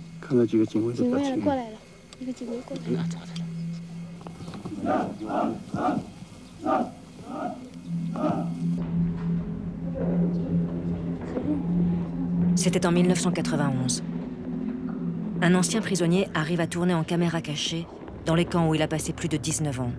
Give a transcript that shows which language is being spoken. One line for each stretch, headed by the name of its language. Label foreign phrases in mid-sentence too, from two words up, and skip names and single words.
Chinese: 看到几个警卫都警卫过来了，一个警卫过来了。
French: C'était en 1991. Un ancien prisonnier arrive à tourner en caméra cachée dans les camps où il a passé plus de 19 ans.